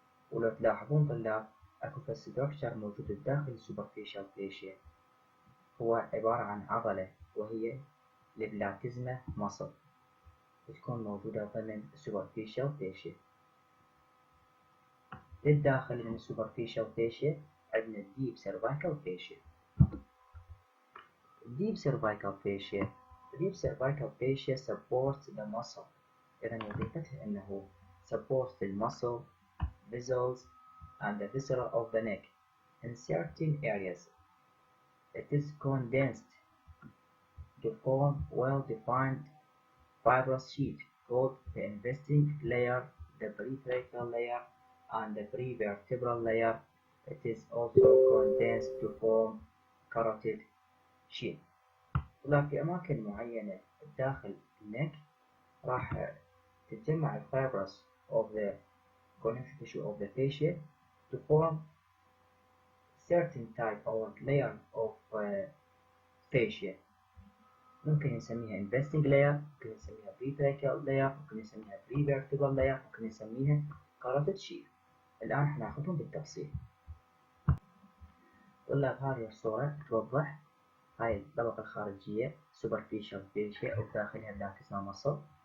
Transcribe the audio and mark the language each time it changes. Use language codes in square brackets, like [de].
[ar] ولو تلاحظون طلاب اكو structure موجود داخل superficial fascia، هو عبارة عن عضلة وهي البلاتيزما muscle تكون موجودة ضمن superficial fascia. للداخل من superficial fascia عندنا deep cervical fascia. [en] deep cervical fascia deep cervical fascia supports the muscle. [ar] إذن وظيفتها أنه [en] supports the muscle, vessels and the viscera of the neck in certain areas. It is condensed to form well-defined fibrous sheet called the investing layer, the pretracheal layer and the prevertebral layer. It is also condensed to form carotid sheet. [ar] طلع في أماكن معينة داخل النك راح تتجمع الفايبرس [en] of the connective tissue of the fascia to form certain type or layer of fascia. [ar] ممكن نسميها investing layer، ممكن نسميها pretracheal layer، ممكن نسميها prevertebral layer، ممكن نسميها carotid sheet. الآن حناخذهم بالتفصيل. طلاب هذه الصورة توضح هاي الطبقة الخارجية superficial fascia وبداخلها بلاتيزما muscle.